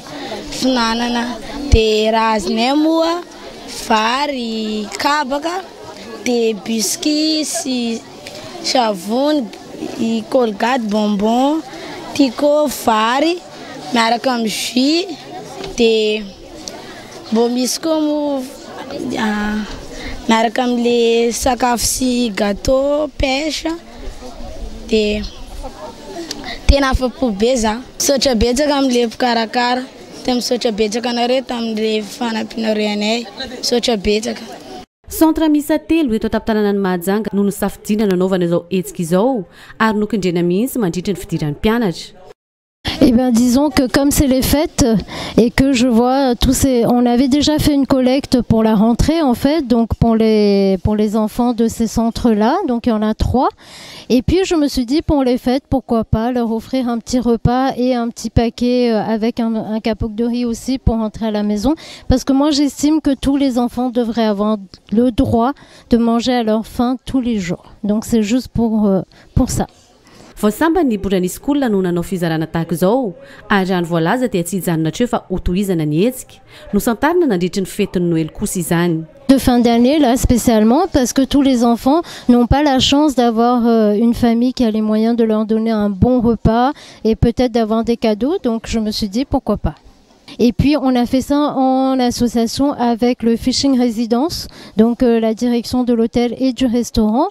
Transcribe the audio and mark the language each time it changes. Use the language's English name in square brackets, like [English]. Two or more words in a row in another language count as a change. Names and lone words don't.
[Malagasy] finanana dia raha azinay moa vary, kabaka dia biscuit sy savony, colgate, bonbon, tico, vary miaraka amin'ny jus dia bo misy koa mo miaraka amin'le sakafo sy gâteau, pêche dia tena afa-po be za. Misaotra betsaka amin'le mpikarakara, dia misaotra betsaka anareo tamin'le fanampianareo anay, misaotra betsaka. Centre misa telo eto atapy-tanàna ny Mahajanga no nosafidiana nanaovana izao hetsika izao ary nokendrena mihitsy mandritra ny fidiran'ny mpianatra. [French] Eh bien, disons que comme c'est les fêtes et que je vois tous ces... On avait déjà fait une collecte pour la rentrée en fait, donc pour les enfants de ces centres-là, donc il y en a 3. Et puis je me suis dit pour les fêtes, pourquoi pas leur offrir un petit repas et un petit paquet avec un capote de riz aussi pour rentrer à la maison. Parce que moi j'estime que tous les enfants devraient avoir le droit de manger à leur faim tous les jours. Donc c'est juste pour ça. [Malagasy] Voasamba ny borany skola no nanao fizarana tahaka izao ary rano voalaza dia tsy hijanona treo fa hotohizana ny hetsika no santarina nandritry ny fetiny Noël kosa izany. [French] De fin d'année là spécialement parce que tous les enfants n'ont pas la chance d'avoir une famille qui a les moyens de leur donner un bon repas et peut-être d'avoir des cadeaux, donc je me suis dit pourquoi pas. Et puis on a fait ça en association avec le Fishing Residence, donc la direction de l'hôtel et du restaurant.